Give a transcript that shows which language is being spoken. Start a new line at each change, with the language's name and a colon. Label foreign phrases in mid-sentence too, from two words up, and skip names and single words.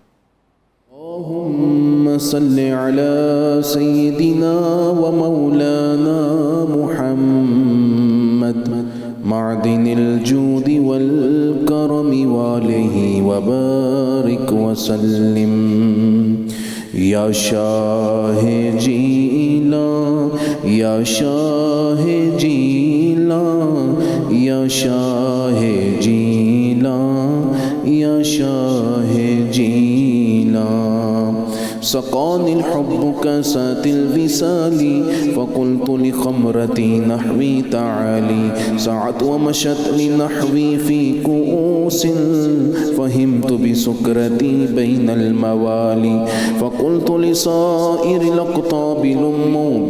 Arabic: اللہم صلی علی سیدنا و مولانا محمد معدن الجود والکرم والہ وبارک وسلم.
Urdu: یا شاہ جیلان یا شاہ جیلان یا شاہ جیلان یا شاہ جیلان.
Arabic: سقاني الحب كاسات الوصال فقلت لخمرتي نحوي تعالي سعت ومشت لنحوي في كؤوس فهمت بسكرتي بين الموالي فقلت لصائر الأقطاب لموا